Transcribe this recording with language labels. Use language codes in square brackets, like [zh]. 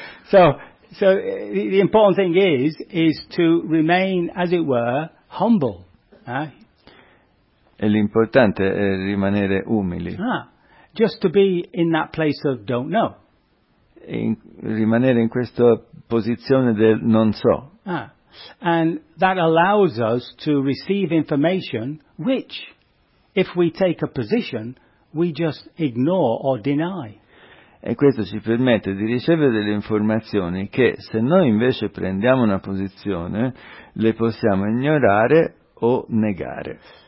[en] So the important thing is to remain, as it were, humble. [it] E l'importante è rimanere umili. Ah. [en] Just to be in that place of don't know. [it] Rimanere in questa posizione del non so. Ah. [en] And that allows us to receive information which, if we take a position, we just ignore or deny. [it] E questo ci permette di ricevere delle informazioni che, se noi invece prendiamo una posizione, le possiamo ignorare o negare.